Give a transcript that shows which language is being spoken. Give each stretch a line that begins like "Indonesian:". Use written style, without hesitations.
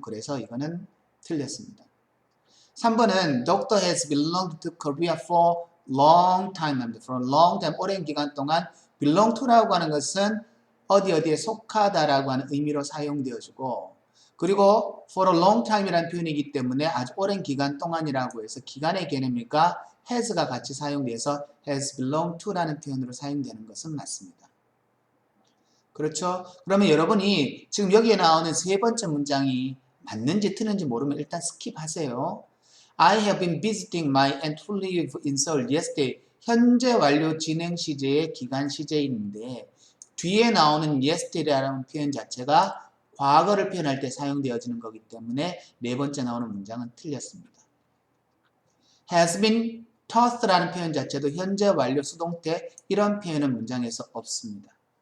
Korean: 그래서 이거는 틀렸습니다.
English: 3번은 Doctor has belonged to Korea for long time. For long time,
Korean: 오랜 기간 동안
English: belong to라고 하는 것은
Korean: 어디 어디에 속하다라고 하는 의미로 사용되어지고 그리고
English: for a long time
Korean: 이라는 표현이기 때문에 아주 오랜 기간 동안이라고 해서 기간의 개념이니까 has가 같이 사용돼서
English: has belonged to
Korean: 라는 표현으로 사용되는 것은 맞습니다. 그렇죠? 그러면 여러분이 지금 여기에 나오는 세 번째 문장이 맞는지 틀린지 모르면 일단 스킵하세요.
English: I have been visiting my aunt who live in Seoul yesterday.
Korean: 현재 완료 진행 시제의 기간 시제인데 뒤에 나오는 yesterday라는 표현 자체가 과거를 표현할 때 사용되어지는 거기 때문에 네 번째 나오는 문장은 틀렸습니다.
English: has been taught
Korean: 라는 표현 자체도 현재 완료 수동태 이런 표현은 문장에서 없습니다.